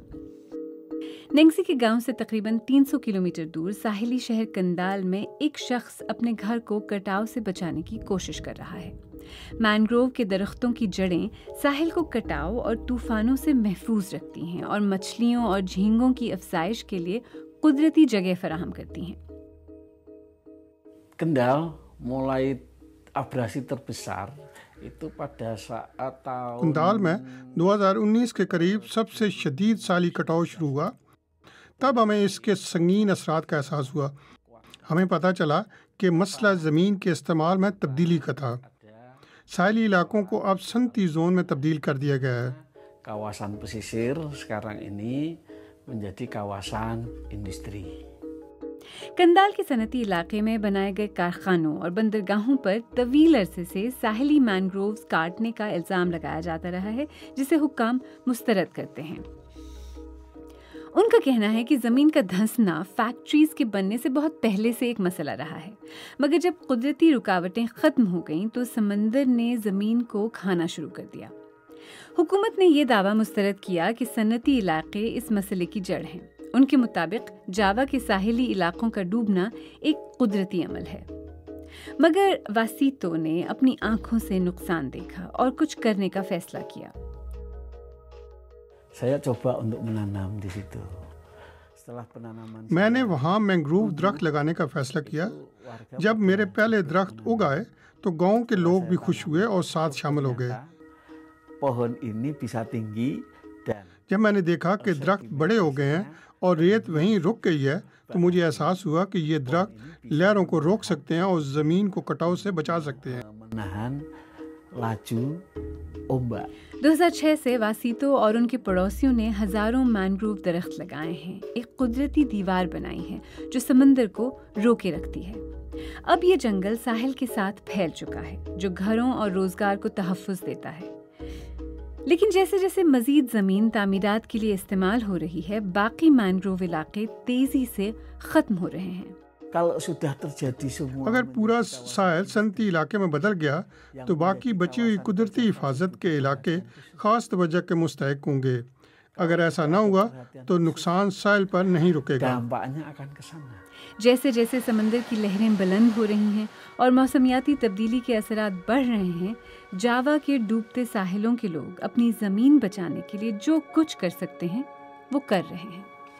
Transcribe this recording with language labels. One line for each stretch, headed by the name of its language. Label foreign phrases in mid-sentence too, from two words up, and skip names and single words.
Urdu: نینگسی کے گاؤں سے تقریباً 300 کلومیٹر دور ساحلی شہر کندال میں ایک شخص اپنے گھر کو کٹاؤ سے بچانے کی کوشش کر رہا ہے. مینگروو کے درختوں کی جڑیں ساحل کو کٹاؤ اور طوفانوں سے محفوظ رکھتی ہیں اور مچھلیوں اور جھینگوں کی افزائش کے لیے قدرتی جگہ فراہم کرتی ہیں.
Indonesian: Kendal mulai abrasi terbesar itu pada saat tahun
Urdu: کندال میں 2019 کے قریب سب سے شدید سالی کٹاؤ شروع ہوا. تب ہمیں اس کے سنگین اثرات کا احساس ہوا. ہمیں پتا چلا کہ مسئلہ زمین کے استعمال میں تبدیلی کا تھا. ساحلی علاقوں کو اب صنعتی زون میں تبدیل کر دیا گیا ہے.
Indonesian: kawasan pesisir sekarang ini menjadi kawasan industri।
Urdu: کندال کے صنعتی علاقے میں بنائے گئے کارخانوں اور بندرگاہوں پر طویل عرصے سے ساحلی مینگرووز کاٹنے کا الزام لگایا جاتا رہا ہے، جسے حکام مسترد کرتے ہیں. ان کا کہنا ہے کہ زمین کا دھنسنا فیکٹریز کے بننے سے بہت پہلے سے ایک مسئلہ رہا ہے، مگر جب قدرتی رکاوٹیں ختم ہو گئیں تو سمندر نے زمین کو کھانا شروع کر دیا. حکومت نے یہ دعویٰ مسترد کیا کہ صنعتی علاقے اس مسئلے کی جڑ ہیں. ان کے مطابق جاوا کے ساحلی علاقوں کا ڈوبنا ایک قدرتی عمل ہے، مگر واسیتو نے اپنی آنکھوں سے نقصان دیکھا اور کچھ کرنے کا فیصلہ کیا.
Indonesian: Saya coba untuk menanam di situ. Setelah penanaman
Urdu: میں نے وہاں مینگروو درخت لگانے کا فیصلہ کیا۔ جب میرے پہلے درخت اگ آئے تو گاؤں کے لوگ بھی خوش ہوئے اور ساتھ شامل ہو گئے.
Indonesian: pohon ini bisa tinggi dan
Urdu: جب میں نے دیکھا کہ درخت بڑے ہو گئے ہیں اور ریت وہیں رک گئی ہے تو مجھے احساس ہوا کہ یہ درخت لہروں کو روک سکتے ہیں اور زمین کو کٹاؤ سے بچا سکتے ہیں.
Indonesian: menahan laju ombak।
Urdu: 2006 سے واسیتو اور ان کے پڑوسیوں نے ہزاروں مینگروو درخت لگائے ہیں، ایک قدرتی دیوار بنائی ہے جو سمندر کو روکے رکھتی ہے. اب یہ جنگل ساحل کے ساتھ پھیل چکا ہے، جو گھروں اور روزگار کو تحفظ دیتا ہے. لیکن جیسے جیسے مزید زمین تعمیرات کے لیے استعمال ہو رہی ہے، باقی مینگروو علاقے تیزی سے ختم ہو رہے ہیں.
Indonesian: Kalau sudah terjadi semua,
Urdu: اگر پورا ساحل صنعتی علاقے میں بدل گیا تو باقی بچی ہوئی قدرتی حفاظت کے علاقے خاص توجہ کے مستحق ہوں گے. اگر ایسا نہ ہوا تو نقصان ساحل پر نہیں رکے گا.
Indonesian: Dampaknya akan ke sana.
Urdu: جیسے جیسے سمندر کی لہریں بلند ہو رہی ہیں اور موسمیاتی تبدیلی کے اثرات بڑھ رہے ہیں، جاوا کے ڈوبتے ساحلوں کے لوگ اپنی زمین بچانے کے لیے جو کچھ کر سکتے ہیں وہ کر رہے ہیں.